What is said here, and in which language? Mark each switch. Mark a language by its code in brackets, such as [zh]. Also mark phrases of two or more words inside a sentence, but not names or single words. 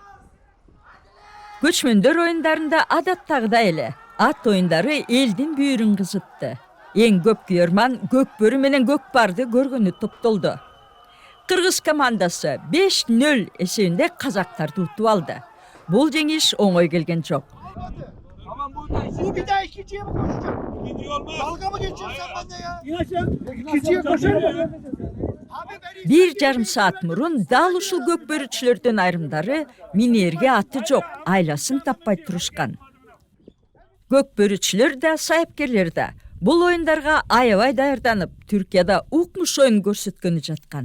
[ky] Көчмөндөр оюндарында адаттагыдай эле ат оюндары элдин бүйүрүн кызытты. Эң көп күйөрман көкбөрү менен көкпарды көргөнү топтолду. Кыргыз командасы 5-0 эсебинде казактарды утуп алды. Бул жеңиш оңой келген жок. [tr] Bu bir daha ikinciye mi koşacak? Gidiyor mu? Dalga mı geçiyorsun sen bende ya? İkinciye koşar mı? [ky] Бир жарым саат мурун дал ушул көкбөрүчүлөрдүн айрымдары минерге аты жок, айласын таппай турушкан. Көкбөрүчүлөр да, сайыпкерлер да бул оюндарга аябай даярданып, Түркияда укмуш оюн көрсөткөнү жаткан.